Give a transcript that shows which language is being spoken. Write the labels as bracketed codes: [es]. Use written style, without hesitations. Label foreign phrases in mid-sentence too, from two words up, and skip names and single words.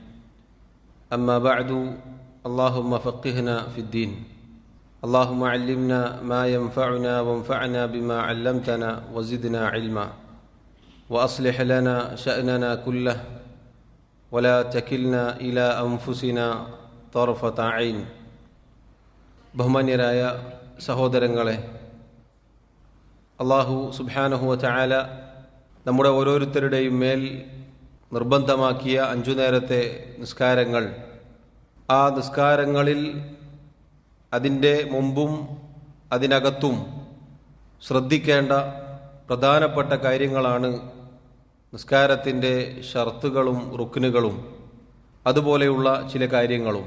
[ar] أما بعد، اللهم فقهنا في الدين. اللهم علمنا ما ينفعنا وانفعنا بما علمتنا وزدنا علما، وأصلح لنا شأننا كله ولا تكلنا إلى أنفسنا طرفة عين. [ml] ബഹുമാന്യരായ സഹോദരങ്ങളെ, അല്ലാഹു [ar] سبحانه وتعالى [ml] നമ്മുടെ ഓരോരുത്തരുടെയും മേൽ നിർബന്ധമാക്കിയ 5 നേരത്തെ നിസ്കാരങ്ങൾ, ആ നിസ്കാരങ്ങളിൽ അതിൻ്റെ മുമ്പും അതിനകത്തും ശ്രദ്ധിക്കേണ്ട പ്രധാനപ്പെട്ട കാര്യങ്ങളാണ് നിസ്കാരത്തിൻ്റെ ഷർത്തുകളും റുക്നുകളും അതുപോലെയുള്ള ചില കാര്യങ്ങളും.